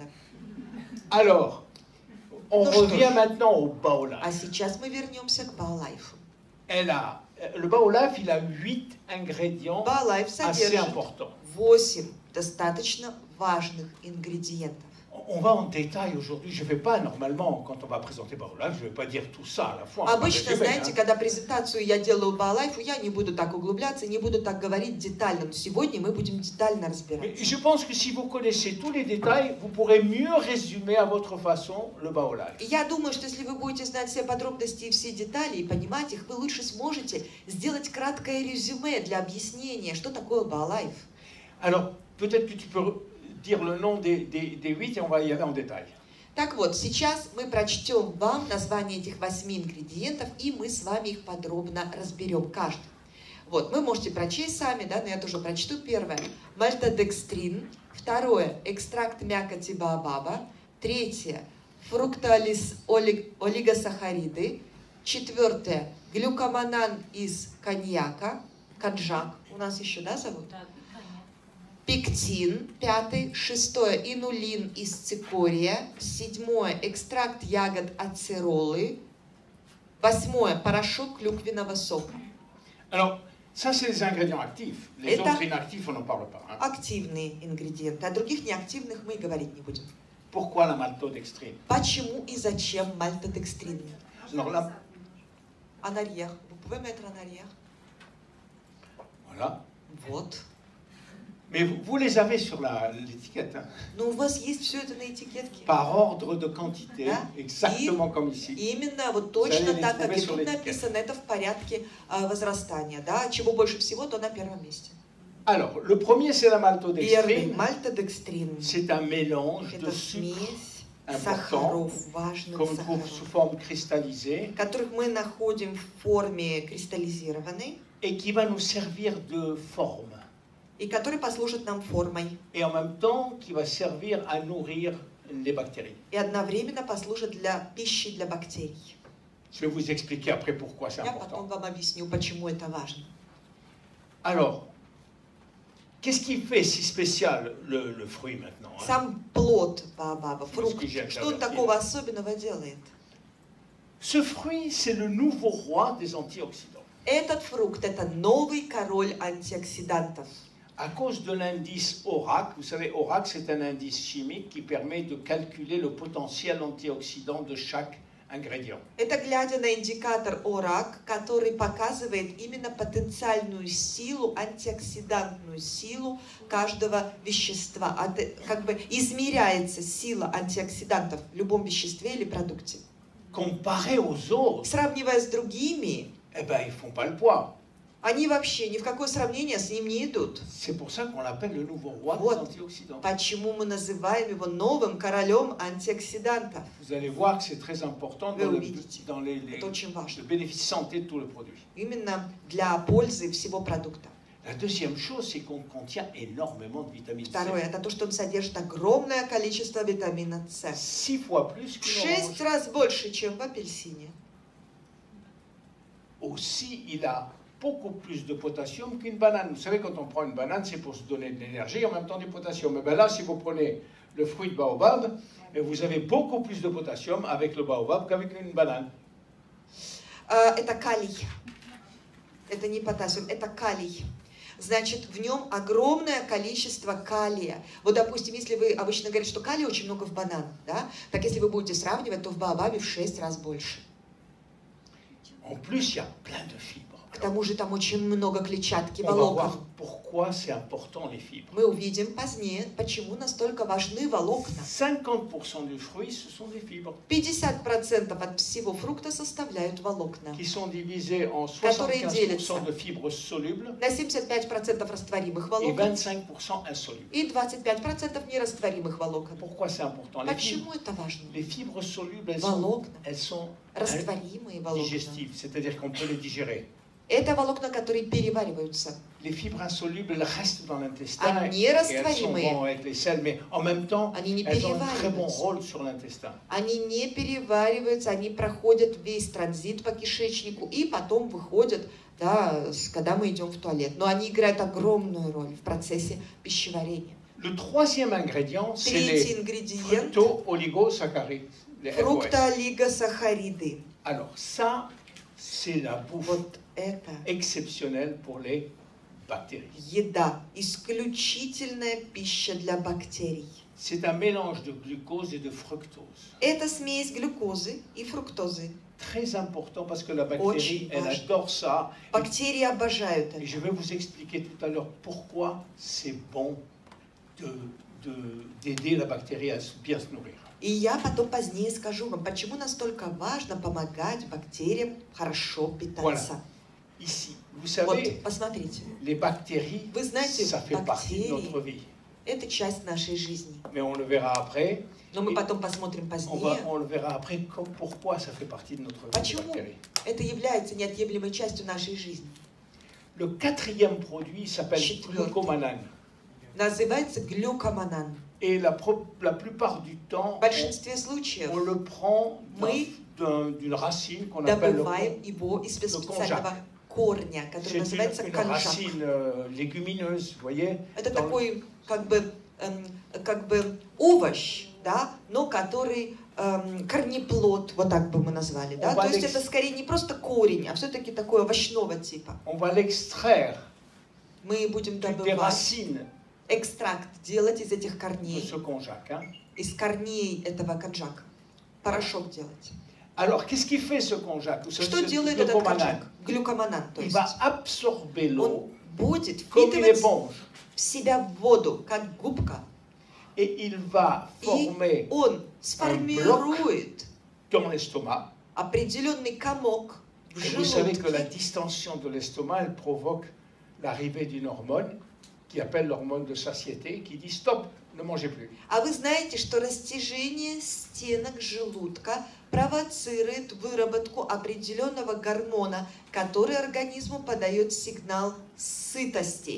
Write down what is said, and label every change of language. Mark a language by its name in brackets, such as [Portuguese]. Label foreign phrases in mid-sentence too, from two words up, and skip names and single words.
[French] Alors, on [Russian] Ну что [French] revient [Russian] ж. [French] maintenant au baolaf. [Russian] А сейчас мы вернемся к Баолайфу. [French] Le baolaf, il a 8 ingrédients [Russian] Баолайф [French] assez [Russian] содержит [French] importants. [Russian] 8 достаточно важных ингредиентов. [French] On va en détail aujourd'hui. Je ne vais pas, normalement, quand on va présenter baolaf, je ne vais pas dire tout ça à la fois. [Russian] Обычно, знаете, когда презентацию я делаю Баолайфу, я не буду так углубляться, не буду так говорить детально. Но сегодня мы будем детально разбирать. [French] Mais je pense que si vous connaissez tous les détails, vous pourrez mieux résumer à votre façon le baolaf. [Russian] И я думаю, что если вы будете знать все подробности и все детали и понимать их, вы лучше сможете сделать краткое резюме для объяснения, что такое Баолайф. [French] Alors, peut-être que tu peux dire le nom des 8 et on va y aller en détail. [Russian] Так вот, сейчас мы прочтем вам название этих 8 ингредиентов, и мы с вами их подробно разберем, каждый. Вот, вы можете прочесть сами, да, но я тоже прочту. Первое – мальтодекстрин. Второе – экстракт мякоти баобаба. Третье – фруктоолигосахариды. Четвертое – глюкоманан из коньяка. Конжак у нас еще, да, зовут? Пектин, пятый, шестое, инулин из цикория, седьмое, экстракт ягод ацеролы, восьмое, порошок клюквенного сока. [French] Alors, ça, c'est les ingrédients actifs. Les [Russian] Это [French] autres inactifs, on n'en parle pas. Hein. [Russian] активные ингредиенты, а других неактивных мы и говорить не будем. [French] Pourquoi la maltodextrine? [Russian] Почему и зачем мальтодекстрин? [French] Alors là, En arrière. Vous pouvez mettre en arrière? voilà. [Russian] Вот. [French] Mais vous les avez sur l'étiquette. Hein. [Russian] Но у вас есть все это на этикетке. [French] Par ordre de quantité, [Russian] Да? [French] exactement comme ici. [Russian] Именно вот точно Залили так, как и [French] sur [Russian] тут [French] l'étiquette. [Russian] написано, это в порядке возрастания. Да? Чего больше всего, то на первом месте. [French] Alors, le premier, c'est la [Russian] Первый [French] maltodextrine. [Russian] мальтодекстрин. [French] C'est un mélange de [Russian] Это [French] sucre [Russian] смесь [French] important, [Russian] сахаров, важных [French] qu'on trouve sous [Russian] сахаров, [French] forme cristallisée, [Russian] которых мы находим в форме кристаллизированной, [French] et qui va nous servir de forme. [Russian] и которые послужат нам формой, [French] Et en même temps, qui va servir à nourrir les bactéries. [Russian] и одновременно послужат для пищи для бактерий. [French] Je vais vous expliquer après pourquoi c'est [Russian] Я потом [French] important. [Russian] вам объясню, почему это важно. [French] Alors, Qu'est-ce qui fait si spécial le fruit maintenant, hein? [Russian] Сам плод баобаба, фрукт, что он такого особенного делает? [French] Ce fruit, c'est le nouveau roi des antioxydants. [Russian] Этот фрукт – это новый король антиоксидантов. [French] À cause de l'indice ORAC, vous savez, ORAC, c'est un indice chimique qui permet de calculer le potentiel antioxydant de chaque ingrédient. [Russian] Это глядя на индикатор ОРАК, который показывает именно потенциальную силу, антиоксидантную силу каждого вещества. Как бы измеряется сила антиоксидантов в любом веществе или продукте. [French] Comparé aux autres, [Russian] Сравнивая с другими, [French] eh ben, ils font pas le poids. [Russian] они вообще ни в какое сравнение с ним не идут. [French] C'est pour ça qu'on l'appelle le nouveau roi des [Russian] Вот [French] antioxydants. [Russian] почему мы называем его новым королем антиоксидантов. [French] Vous allez voir que c'est très important [Russian] Вы [French] dans [Russian] увидите. Это очень [French] le [Russian] важно. [French] bénéfice santé de tout le produit. [Russian] Именно для пользы всего продукта. [French] La deuxième chose, c'est qu'on contient énormément de vitamine C. [Russian] Второе, это то, что он содержит огромное количество витамина С. [French] 6 fois plus [Russian] В [French] qu'une [Russian] 6 [French] orange. [Russian] раз больше, чем в апельсине. [French] Aussi, il a beaucoup plus de potassium qu'une banane. Vous savez, quand on prend une banane, c'est pour se donner de l'énergie et en même temps du potassium. Mais ben là, si vous prenez le fruit de baobab, vous avez beaucoup plus de potassium avec le baobab qu'avec une banane. [Russian] Это калий. Это не потассиум, это калий. Значит, в нем огромное количество калия. Вот, допустим, если вы обычно говорите, что калия очень много в бананах, да? Так если вы будете сравнивать, то в баобабе в 6 раз больше. [French] En plus, il y a plein de fibres. [Russian] К тому же там очень много клетчатки, [French] On va [Russian] волокон. [French] voir pourquoi c'est important les fibres. [Russian] Мы увидим позднее, почему настолько важны волокна. [French] 50% du fruit, ce sont des fibres. [Russian] 50% от всего фрукта составляют волокна. [French] Qui sont divisés en [Russian] Которые 75% делятся [French] de fibres solubles [Russian] на 75% растворимых [French] et [Russian] волокон [French] 25% insolubles. [Russian] и 25% нерастворимых волокон. [French] Pourquoi c'est important? [Russian] Почему это важно? [French] Les fibres solubles, [Russian] Волокна, [French] elles sont [Russian] растворимые волокна. [French] digestives, c'est-à-dire qu'on peut les digérer. [Russian] Это волокна, которые перевариваются. [French] Les fibres insolubles, elles restent dans l'intestin [Russian] Они [French] et elles sont [Russian] растворимые. [French] bonnes avec les selles, mais en même temps, [Russian] Они не [French] elles ont un très bon [Russian] перевариваются. [French] rôle sur l'intestin. [Russian] Они не перевариваются, они проходят весь транзит по кишечнику и потом выходят, да, когда мы идем в туалет. Но они играют огромную роль в процессе пищеварения. [French] Le troisième ingrédient, c'est [Russian] Третий [French] les [Russian] ингредиент [French] fructo-oligosaccharides, les FOS. [Russian] фруктоолигосахариды. [French] Alors ça, c'est la bouffe [Russian] Вот это [French] exceptionnelle pour les bactéries. [Russian] еда, исключительная пища для бактерий. [French] C'est un mélange de glucose et de fructose. [Russian] Это смесь глюкозы и фруктозы. [French] Très important parce que la bactérie, [Russian] Очень [French] elle [Russian] важно. [French] adore ça. [Russian] Бактерии обожают [French] Et [Russian] это. [French] je vais vous expliquer tout à l'heure pourquoi c'est bon d'aider la bactérie à bien se nourrir. [Russian] И я потом позднее скажу вам, почему настолько важно помогать бактериям хорошо питаться. [French] Ici, vous [Russian] Вот, [French] savez, [Russian] посмотрите, [French] les bactéries, [Russian] вы знаете, [French] ça fait partie de notre [Russian] бактерии [French] vie. – [Russian] это часть нашей жизни. [French] Mais on le verra après. [Russian] Но мы потом посмотрим позднее. [French] On le verra après pourquoi ça fait partie de notre vie, les [Russian] Почему [French] bactéries. [Russian] это является неотъемлемой частью нашей жизни. [French] Le quatrième produit s'appelle [Russian] Четвертый. [French] glucomanane. [Russian] Называется глюкоманан. [French] Et la plupart du temps, [Russian] В большинстве случаев [French] on le prend [Russian] мы [French] d'une racine qu'on appelle [Russian] добываем его из специального корня, который [French] c'est [Russian] называется [French] une [Russian] конжак. [French] racine légumineuse, vous voyez. [Russian] Это [French] dans- [Russian] такой как бы овощ, да, но который корнеплод, вот так бы мы назвали, да. То есть это скорее не просто корень, а все-таки такой овощного типа. [French] On va l'extraire [Russian] Мы будем [French] des [Russian] добывать [French] racines [Russian] экстракт, делать из этих [French] de [Russian] корней, [French] ce konjac, hein. [Russian] из корней этого конжака, порошок делать. [French] Alors, qu'est-ce qui fait ce konjac? Vous savez, [Russian] Что [French] ce [Russian] делает этот [French] glucomanane? [Russian] конжак? Глюкоманан, то [French] Il [Russian] есть. [French] va absorber l'eau [Russian] Он будет [French] comme une [Russian] впитывать [French] éponge [Russian] в себя воду, как губка, [French] et il va [Russian] и [French] former [Russian] он сформирует [French] dans l'estomac. [Russian] определенный комок в [French] Et vous savez que la [Russian] желудке. [French] distension de l'estomac, elle provoque l'arrivée d'une hormone qui appelle l'hormone de satiété, qui dit stop, ne mangez plus. [Russian] А вы знаете, что растяжение стенок желудка провоцирует выработку определенного гормона, который организму подает сигнал сытости.